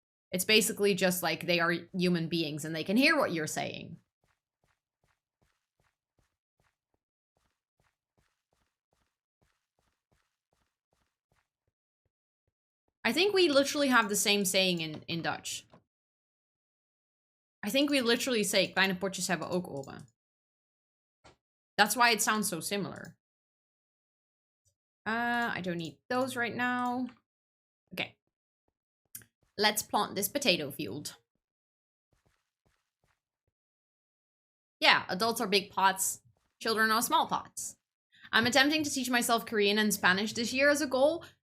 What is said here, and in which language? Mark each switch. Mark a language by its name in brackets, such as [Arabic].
[English] It's basically just like they are human beings, and they can hear what you're saying. I think we literally have the same saying in Dutch. I think we literally say, [Dutch] kleine potjes hebben ook oren. [English] That's why it sounds so similar. I don't need those right now. Okay. Let's plant this potato field. Yeah, adults are big pots. Children are small pots. I'm attempting to teach myself Korean and Spanish this year as a goal.